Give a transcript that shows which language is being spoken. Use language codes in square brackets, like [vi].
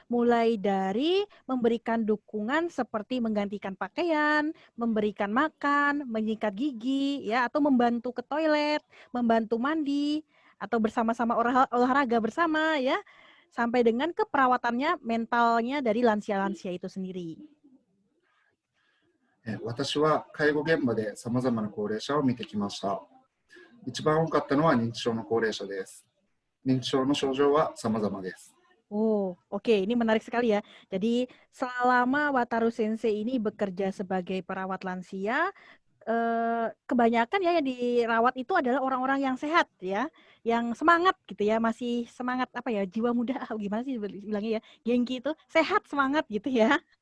[id] Mulai dari memberikan dukungan seperti menggantikan pakaian, memberikan makan, menyikat gigi ya atau membantu ke toilet, membantu mandi atau bersama-sama olahraga bersama ya sampai dengan keperawatannya mentalnya dari lansia-lansia itu sendiri. [ja] 私は介護現場でさまざまな高齢者を見てきました。一番多かったのは認知症の高齢者です。認知症の症状は様々です。 [id] Oh, oke, ini menarik sekali ya. Jadi selama Wataru Sensei ini bekerja sebagai perawat lansia, kebanyakan ya yang dirawat itu adalah orang-orang yang sehat ya, yang semangat gitu ya, masih semangat apa ya, jiwa muda, gimana sih bilangnya ya, gengki itu sehat semangat gitu ya.